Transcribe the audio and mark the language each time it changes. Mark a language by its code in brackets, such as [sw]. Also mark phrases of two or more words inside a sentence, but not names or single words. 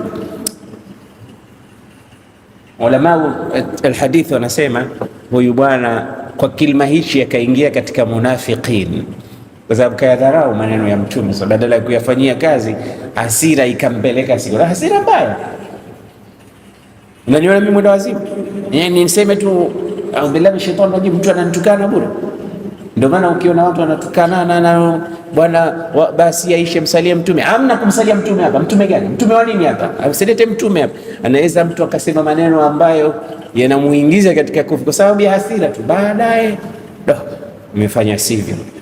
[ar] علماء الحديث [sw] wanasema huyu bwana kwa kilima hichi akaingia katika munafiqin, kwa sababu kayadharau maneno ya mtume. So badala ya kuyafanyia kazi, hasira ikampeleka hasira mbaya. Unaniona mimi mwenda wazimu? Yani niseme tu [ar] أعوذ بالله من الشيطان الرجيم, [sw] mtu ananitukana bure. Ndio maana ukiona watu wanatukana na bwana basi aishe msalie mtume. Hamna kumsalia mtume hapa. Mtume gani? Mtume wa nini hapa? Usilete mtume hapa. Anaweza mtu akasema maneno ambayo yanamuingiza katika kufuru kwa sababu ya hasira tu, baadaye nimefanya sivyo.